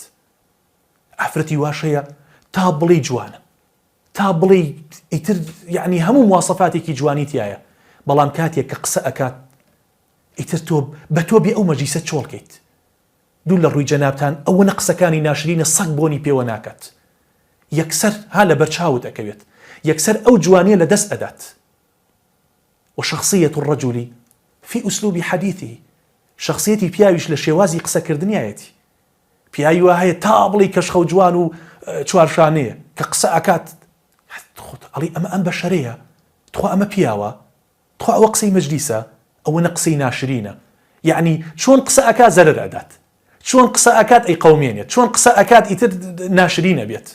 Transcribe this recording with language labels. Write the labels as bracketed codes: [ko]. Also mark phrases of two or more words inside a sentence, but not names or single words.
[ckb] ئافرەتی واشەیە تا بڵێ جوانە، تا بڵێ ئیتر یعنی هەموو مواسەفاتێکی جوانی تایە، بەڵام کاتێک کە قسە ئەکات ئیتر تۆ بە تۆ بێ ئەو مەجلیسە چۆڵکەیت. دوو لە ڕووی جەنابتان ئەوەنە قسەکانی ناشرینە سەگ بۆنی پێوە ناکات. یەکسەر ها لە بەرچاوت ئەکەوێت، یەکسەر ئەو جوانیە لە دەست ئەدات. [ar] وشخصية الرجل في أسلوب حديثه. [ckb] شخصيتي پیاویش لە شێوازی قسەکردنیایەتی. پیاوی وا هەیە تا بڵێ کەشخە و جوان و چوارشانەیە، کە قسە ئەکات ئەڵێ ئەمە ئەم بەشەرەیە، تخوا ئەمە پیاوە، تخوا ئەوە قسەی مەجلیسە، ئەوەنە قسەی ناشرینە. یعنی چۆن قسە ئەکات زەرەر ئەدات، چۆن قسە ئەکات ئەی قەومێنێت، چۆن قسە ئەکات ئیتر ناشرینە بێت.